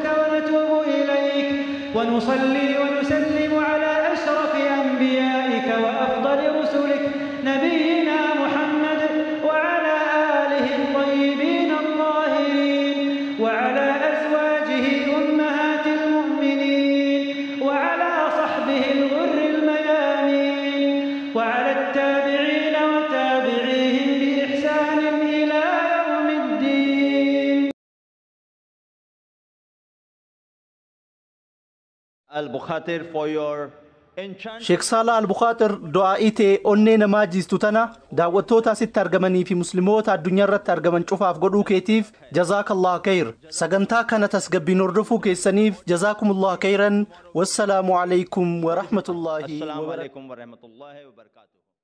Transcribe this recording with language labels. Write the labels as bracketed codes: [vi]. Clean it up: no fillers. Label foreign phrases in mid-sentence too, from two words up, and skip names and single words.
[ar] ونتوب إليك ونصلي ونسلم على أشرف أنبيائك وأفضل رسلك نبينا محمد وعلى آله الطيبين الطاهرين وعلى أزواجه أمهات المؤمنين وعلى صحبه الغر الميامين وعلى التابعين وتابعيهم بإحسان إلى يوم الدين. [en] Al-Bukhatir for your [om] Sheek Saalaa Al-Bukaatir du'aa'ii ta'e onnee namaa jiistu tana daawwattoota asitti argamanii fi musliimoota addunyaa irratti argaman cufaaf godhuu keetiif [ar] جزاك الله خير. [om] Sagantaa kana tasgabbiin hordofuu keessaniif [ar] جزاكم الله خيرا. والسلام عليكم ورحمة الله وبركاته.